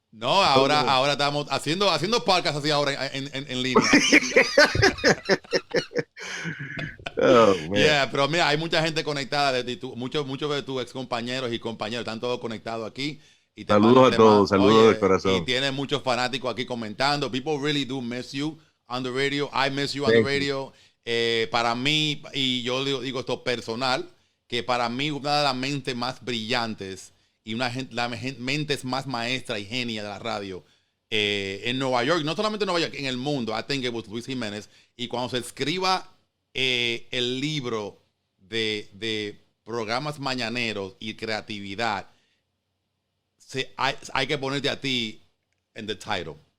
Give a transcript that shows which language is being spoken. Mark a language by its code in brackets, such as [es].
[es] No, ahora estamos haciendo podcast así ahora en línea. Yeah, pero mira, hay mucha gente conectada, muchos de tus ex compañeros y compañeros están todos conectados aquí. Y saludos a todos, saludos de corazón. Y tienes muchos fanáticos aquí comentando. [en] People really do miss you on the radio. I miss you on the radio. [es] Para mí, y yo digo esto personal, que para mí una de las mentes más brillantes y las mentes más maestras y genias de la radio en Nueva York, no solamente en Nueva York, en el mundo, [en] I think it was Luis Jiménez. [es] Y cuando se escriba el libro de programas mañaneros y creatividad, hay que ponerte a ti en [en] the title.